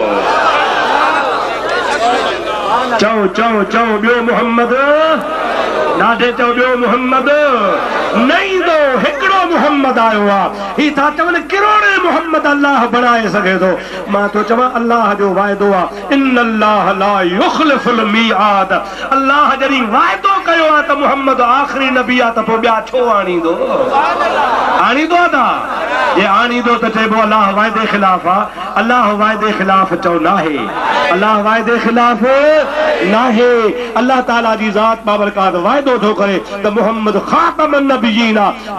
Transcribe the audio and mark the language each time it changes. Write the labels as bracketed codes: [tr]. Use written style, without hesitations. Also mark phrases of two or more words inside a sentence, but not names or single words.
[sd] चओ चओ चओ, ॿियो मुहम्मद ॾाढे, चओ ॿियो मुहम्मद न ईंदो, हिकिड़ो मुहम्मद आयो आहे। ही था चवनि किरोड़े मुहम्मद अल्लाह बणाए सघे थो। मां थो चवां, अल्लाह जो वाइदो आहे, [ar] إن الله لا يخلف الميعاد. [sd] अल्लाह जॾहिं वाइदो कयो आहे त मुहम्मद आख़िरी नबी आहे त पोइ ॿिया छो आणींदो? आणींदो आहे ये आणींदो त चइबो अल्लाह वाइदे ख़िलाफ़ आहे। अल्लाह वाइदे ख़िलाफ़ चओ नाहे, अल्लाह वाइदे ख़िलाफ़ नाहे। अल्लाह ताला जी ज़ात बाबरकात वाइदो थो करे त मुहम्मद [ar] خاتم النبيين [sd] आहे।